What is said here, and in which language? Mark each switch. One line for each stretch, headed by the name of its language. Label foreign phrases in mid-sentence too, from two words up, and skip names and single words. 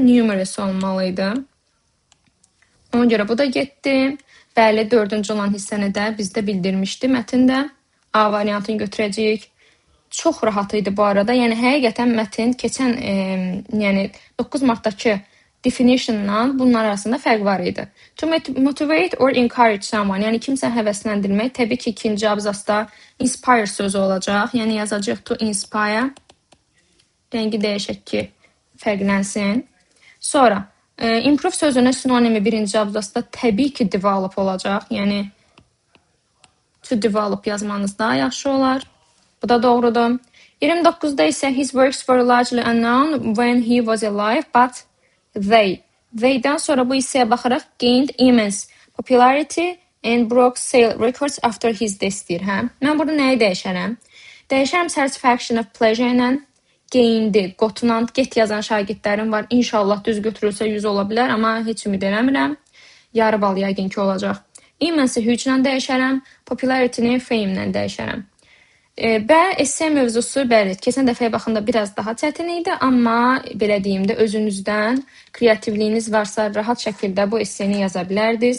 Azerbaijani: Numerous olmalıydı. Ona görə bu da getdi. Bəli, 4-cü olan hissəni də bizdə bildirmişdi mətndə. A variantını götürəcəyik. Çox rahat idi bu arada. Yəni həqiqətən mətn keçən yəni 9 martdakı definitionla bunlar arasında fərq var idi.
English: To motivate or encourage someone,
Azerbaijani: yəni kimsə həvəsləndirmək, təbii ki, ikinci abzasda inspire sözü olacaq. Yəni yazacağıq
English: to inspire.
Azerbaijani: Rəngi dəyişək ki, fərqlənsin. Sonra improve sözünün sinonimi birinci abzasda təbii ki, develop olacaq. Yəni
English: to develop
Azerbaijani: yazmanız daha yaxşı olar. Bu da doğrudur. 29-da isə
English: his works were largely unknown when he was alive, but
Azerbaijani: They'dən sonra bu hissəyə baxaraq
English: gained immense popularity and broke sale records after his death
Azerbaijani: deyir. Hə? Mən burada nəyi dəyişərəm? Dəyişərəm
English: satisfaction of pleasure
Azerbaijani: ilə gained, qotunan, get yazan şagirdlərim var. İnşallah düz götürülsə 100 ola bilər, amma heç ümid eləmirəm. Yarı bal yəqin ki olacaq.
English: Immense huge
Azerbaijani: ilə dəyişərəm, popularity-ni fame ilə dəyişərəm. Və esse mövzusu, bəli, keçən dəfəyə baxanda biraz daha çətin idi, amma belə deyim də özünüzdən kreativliyiniz varsa rahat şəkildə bu esseni yaza bilərdiniz.